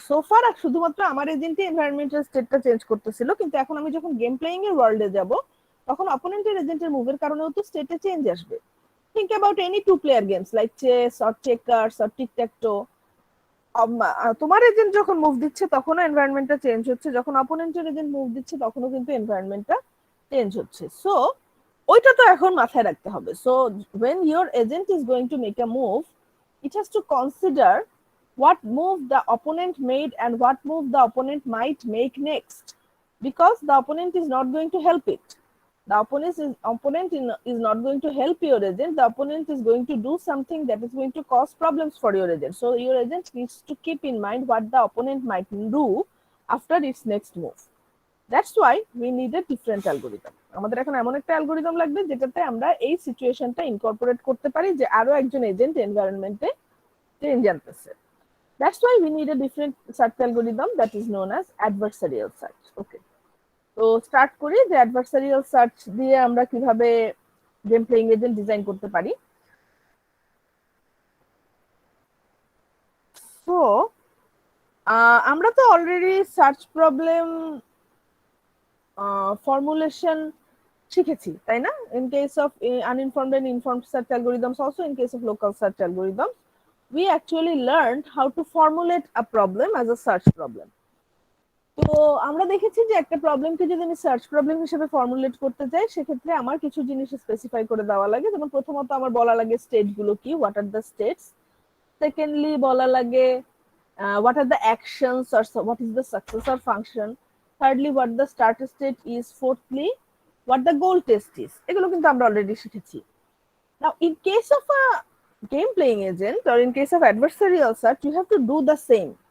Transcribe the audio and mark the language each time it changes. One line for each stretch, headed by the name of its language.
Bangla: সোফার শুধুমাত্র আমার এজেন্টই এনভায়রনমেন্টাল স্টেটটা চেঞ্জ করতেছিল, কিন্তু এখন আমি যখন গেম প্লেইং এর ওয়ার্ল্ডে যাব তখন অপোনেন্টের এজেন্টের মুভের কারণেও তো স্টেটে চেঞ্জ আসবে।
English: Think about any two player games like chess or checkers or tic tac toe.
Bangla: তোমার এজেন্ট যখন মুভ দিচ্ছে তখনও এনভায়রনমেন্টটা চেঞ্জ হচ্ছে, যখন অপোনেন্টের এজেন্ট মুভ দিচ্ছে তখনও কিন্তু এনভায়রনমেন্টটা চেঞ্জ হচ্ছে। সো ওইটা তো এখন মাথায় রাখতে হবে।
English: So when your agent is going to make a move, it has to consider what move the opponent made and what move the opponent might make next, because the opponent is not going to help it. The opponent is not going to help your agent. The opponent is going to do something that is going to cause problems for your agent. So your agent needs to keep in mind what the opponent might do after its next move. That's why we need a different algorithm.
Bangla: আমাদের এখন এমন একটা algorithm লাগবে যেটাতে আমরা এই সিচুয়েশনটা incorporate করতে পারি যে আরো একজন agent এনভায়রনমেন্টে change আনতেছে।
English: That's why we need a different search algorithm that is known as adversarial search.
Bangla: Okay, তো স্টার্ট করি যে অ্যাডভার্সারিয়াল সার্চ দিয়ে আমরা কিভাবে গেম প্লেইং এজেন্ট ডিজাইন করতে পারি। সো আমরা তো অলরেডি সার্চ প্রবলেম ফর্মুলেশন শিখেছি, তাই না?
English: In case of uninformed and informed search algorithms, also in case of local search algorithms, we actually learned how to formulate a problem as a search problem.
Bangla: তো আমরা দেখেছি যে একটা প্রবলেমকে যদি আমি সার্চ প্রবলেম হিসেবে ফর্মুলেট করতে চাই সেক্ষেত্রে আমার কিছু জিনিস স্পেসিফাই করে দেওয়া লাগে। যেমন প্রথমত আমার বলা লাগে স্টেট গুলো কি,
English: What are the states. Secondly
Bangla: বলা লাগে
English: what are the actions or what is the successor function. Thirdly, what the start state is. Fourthly, what the goal test is.
Bangla: এগুলো কিন্তু আমরা অলরেডি শিখেছি।
English: Now in case of a game playing agent or in case of adversarial search you have to do the same.